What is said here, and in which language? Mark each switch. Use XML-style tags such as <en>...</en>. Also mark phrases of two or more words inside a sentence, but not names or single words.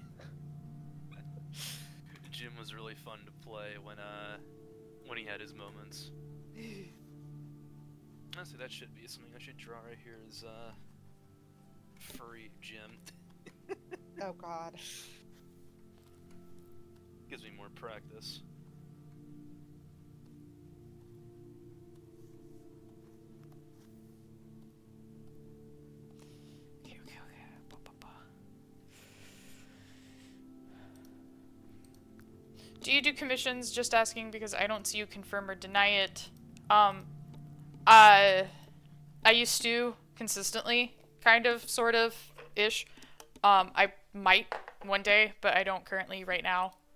<en>Jim was really fun to play when he had his moments. Honestly, that should be something I should draw right here is furry Jim. Oh god. Gives me more practice. Okay. Ba, ba, ba. Do you do commissions? Just asking because I don't see you confirm or deny it. I used to consistently, kind of, sort of, ish. I might one day, but I don't currently right now.</en>